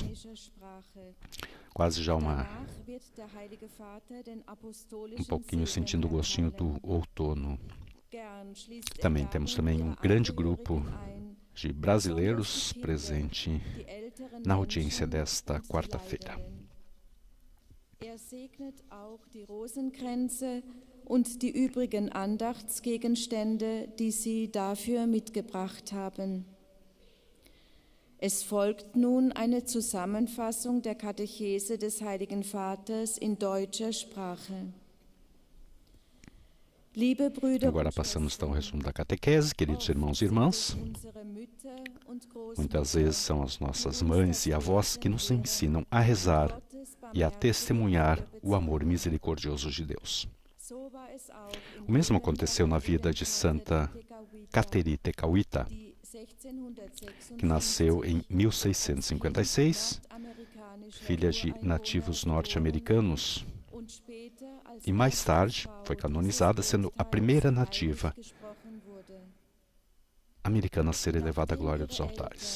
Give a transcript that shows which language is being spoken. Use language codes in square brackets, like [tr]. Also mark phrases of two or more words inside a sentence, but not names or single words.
[pt] Quase já um pouquinho sentindo o gostinho do outono. Também temos um grande grupo de brasileiros presente na audiência desta quarta-feira. [de] segnet auch die Rosenkränze und die übrigen Andachtsgegenstände, die Sie dafür mitgebracht haben. Es folgt nun eine Zusammenfassung der Katechese des Heiligen Vaters in deutscher Sprache. Liebe Brüder [pt] Agora passamos então ao resumo da catequese, queridos irmãos e irmãs. Muitas vezes são as nossas mães e avós que nos ensinam a rezar e a testemunhar o amor misericordioso de Deus. O mesmo aconteceu na vida de Santa Kateri Tekakwitha, que nasceu em 1656, filha de nativos norte-americanos, e mais tarde foi canonizada, sendo a primeira nativa americana a ser elevada à glória dos altares.